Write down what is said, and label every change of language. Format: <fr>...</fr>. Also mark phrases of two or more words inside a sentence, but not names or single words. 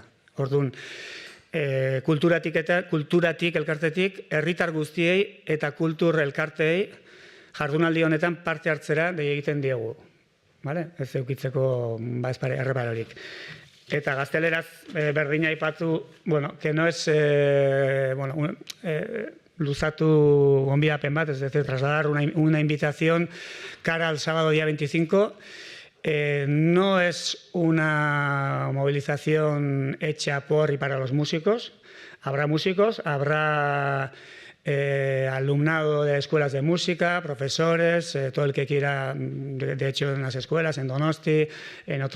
<eu>Orduan, kulturatik elkartetik, herritar guztiei eta kultur elkarteei jardunaldi honetan parte hartzera dei egiten diegu. Ez eukitzeko erreparorik. Eta gazteleraz berdina aipatu,</eu> <es>que no es</es> <eu>luzatu gonbidapen bat,</eu> <es>es decir, trasladar una invitación cara al sábado día 25. No es una movilización hecha por y para los músicos. Habrá músicos, habrá alumnado de escuelas de música, profesores, todo el que quiera, de hecho en las escuelas, en Donosti, en otras</es>